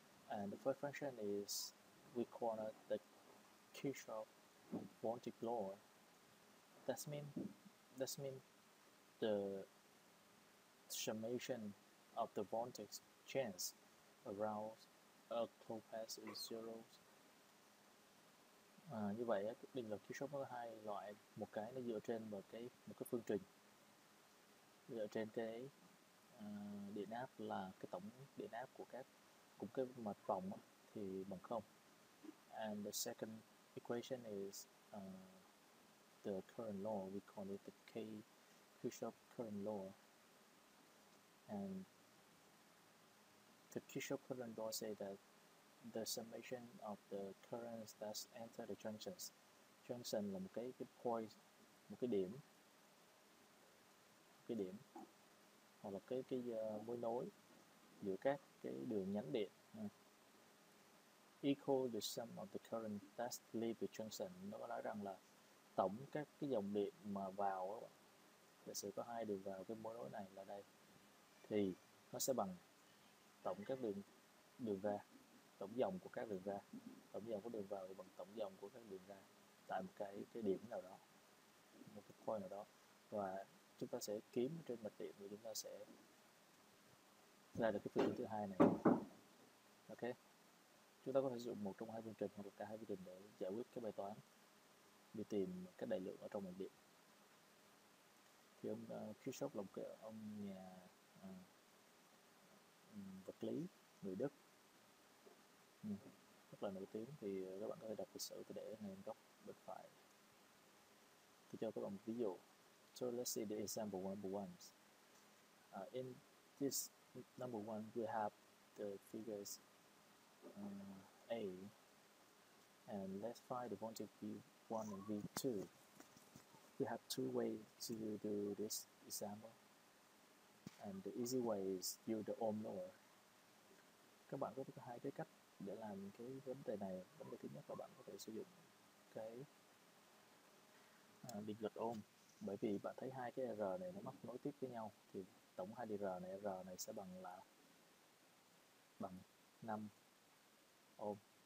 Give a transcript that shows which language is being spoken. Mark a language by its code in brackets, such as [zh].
[en] And the first function is, we call it the Kirchhoff voltage law. That means the summation of the voltage change around a closed path is zero. [vi] Như vậy định luật Kirchhoff có hai loại, một cái nó dựa trên một cái phương trình, dựa trên cái điện áp là cái tổng điện áp của cái mặt vòng thì bằng 0. [en] And the second equation is the current law. We call it the Kirchhoff current law. And the Kirchhoff current law say that the summation of the currents that enter the junctions. [vi] Junction là một cái point, một cái điểm hoặc là cái mối nối giữa các cái đường nhánh điện. [en] Equal the sum of the current that leave the junction. [vi] Nó có nói rằng là tổng các cái dòng điện mà vào, giả sử có hai đường vào cái mối nối này là đây, thì nó sẽ bằng tổng các đường ra, tổng dòng của các đường ra. Tổng dòng của đường vào thì bằng tổng dòng của các đường ra tại một cái điểm nào đó, một cái point nào đó. Và chúng ta sẽ kiếm trên mạch điện, và chúng ta sẽ ra được cái phương trình thứ hai này. Ok, chúng ta có thể sử dụng một trong hai phương trình hoặc là cả hai phương trình để giải quyết cái bài toán đi tìm các đại lượng ở trong mạch điện. Thì ông Kirchhoff là một ông nhà vật lý người Đức, rất là nổi tiếng. Thì các bạn có thể đọc lịch sử, tôi để ngay góc bên phải. Tôi cho các bạn một ví dụ. [en] So let's see the example number one. In this number one, we have the figures A, and let's find the voltage V1 and V2. We have two ways to do this example, and the easy way is use the ohm law. [vi] Các bạn có hai cái cách để làm cái vấn đề này. Vấn đề thứ nhất là bạn có thể sử dụng cái định luật ohm, bởi vì bạn thấy hai cái R này nó mắc nối tiếp với nhau, thì tổng hai R này sẽ bằng 5 ohm.